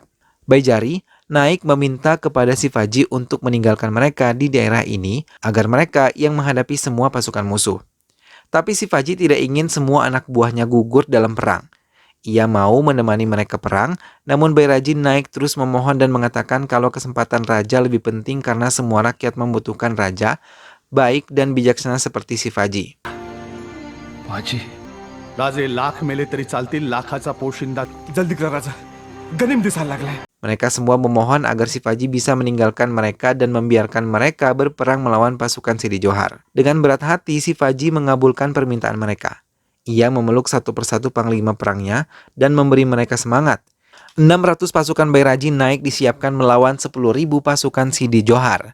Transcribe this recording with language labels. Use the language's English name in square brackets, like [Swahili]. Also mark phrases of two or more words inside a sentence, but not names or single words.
[Indonesian] Baijari naik meminta kepada Shivaji untuk meninggalkan mereka di daerah ini agar mereka yang menghadapi semua pasukan musuh. Tapi Shivaji tidak ingin semua anak buahnya gugur dalam perang. Ia mau menemani mereka perang, namun Bairaji naik terus memohon dan mengatakan kalau kesempatan raja lebih penting karena semua rakyat membutuhkan raja, baik dan bijaksana seperti Shivaji. [Marathi] बाजी राजे लाख मेले तरी चालतील लाखाचा पोशिंदा जल्दी करा राजा गनिम दिसायला लागलाय. [Indonesian] Mereka semua memohon agar Shivaji bisa meninggalkan mereka dan membiarkan mereka berperang melawan pasukan Sidi Johar. Dengan berat hati, Shivaji mengabulkan permintaan mereka. Ia memeluk satu persatu panglima perangnya dan memberi mereka semangat. 600 pasukan Bairaji naik disiapkan melawan 10.000 pasukan Sidi Johar.